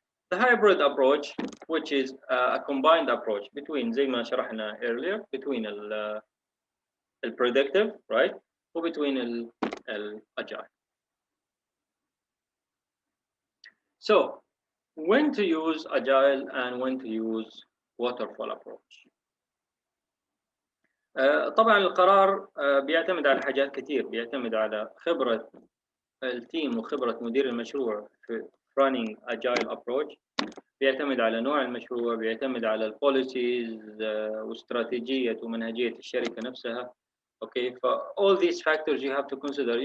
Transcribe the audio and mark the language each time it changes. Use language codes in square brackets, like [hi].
[en] The hybrid approach, which is a combined approach between [ar] زي ما شرحنا [en] earlier, between predictive, right, وbetween agile. So when to use agile and when to use waterfall approach. [ar] طبعا القرار بيعتمد على حاجات كثير، بيعتمد على خبرة التيم وخبرة مدير المشروع في [en] running agile approach، [ar] بيعتمد على نوع المشروع، بيعتمد على البوليسيز واستراتيجية ومنهجية الشركة نفسها. [en] Okay, ف all these factors you have to consider.